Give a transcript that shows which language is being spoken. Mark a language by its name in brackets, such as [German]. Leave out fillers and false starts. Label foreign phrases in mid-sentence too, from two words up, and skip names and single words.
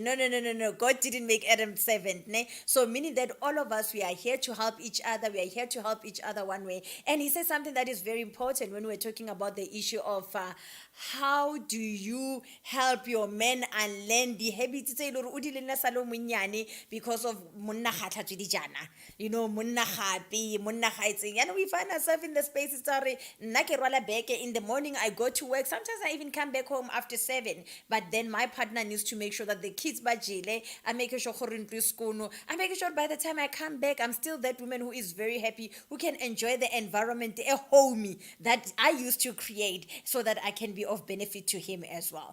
[English] No. God didn't make Adam 70. So meaning that all of us, we are here to help each other. We are here to help each other one way. And he said something that is very important when we're talking about the issue of how do you help your men unlearn the habits because of [Tswana] monna khatla tse di jana, [English] you know, [Tswana] monna gapi, monna gaitseng. [English] And we find ourselves in the spaces sorry [Tswana] nna ke rwala beke [English] in the morning, I go to work, sometimes I even come back home after 7, but then my partner needs to make sure that the kids bajile, I make sure I make sure by the time I come back I'm still that woman who is very happy, who can enjoy the environment, a homey that I used to create so that I can be of benefit to him as well.